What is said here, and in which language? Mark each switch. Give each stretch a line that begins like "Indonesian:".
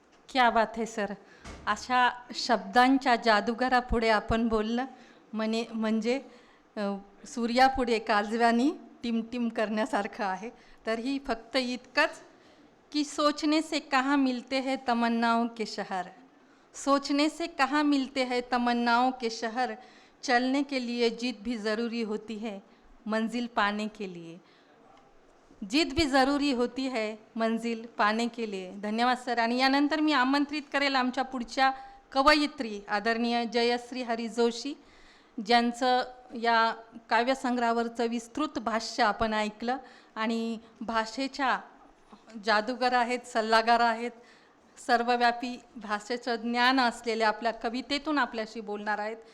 Hindi: क्या बात है सर.
Marathi: अशा शब्दांच्या जादूगारापुढे आपण बोललं म्हणजे सूर्यापुढे काजव्यानी टिमटिम करण्यासारखं आहे. तर ही फक्त इतकंच की
Hindi: सोचने से कहाँ मिलते हैं तमन्नाओं के शहर, सोचने से कहाँ मिलते हैं तमन्नाओं के शहर, चलने के लिए जिद भी ज़रूरी होती है मंजिल पाने के लिए, जिद भी ज़रूरी होती है मंजिल पाने के लिए.
Marathi: धन्यवाद सर. आणि यानंतर मी आमंत्रित करेल आमच्या पुढच्या कवयित्री आदरणीय जयश्री हरी जोशी, ज्यांचं या काव्यसंग्रहावरचं विस्तृत भाष्य आपण ऐकलं आणि भाषेच्या जादूगार आहेत, सल्लागार आहेत, सर्वव्यापी भाषेचं ज्ञान असलेल्या आपल्या कवितेतून आपल्याशी बोलणार आहेत.